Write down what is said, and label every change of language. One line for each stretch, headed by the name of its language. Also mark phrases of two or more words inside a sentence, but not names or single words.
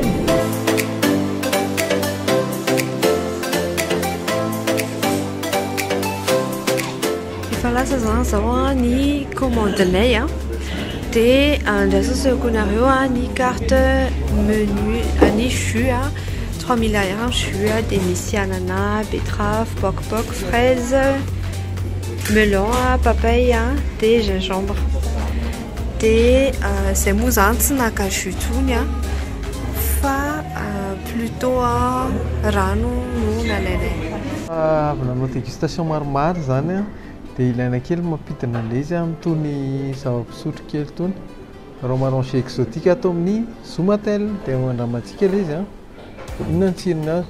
Malagasy: Lasa zany zao ny commande-nay dia andrasasako anareo ny
French: carte menu
Malagasy: ny jus 3 000 ariary jus dia misy ananas, betterave, poc-poc, fraise, melon, papaye dia gingembre. Dia zay moa zany tsy naka jus tony fa plutôt rano no nalainay. Avy nanao dégustation maromaro zany dia ilaina kely mampidina an'ilay izy amin'itony zava-pisotro kely itony
French: rhum arrangé exotique
Malagasy: atao amin'ny Zomatel dia mandramantsika ilay izy inona ny tsirony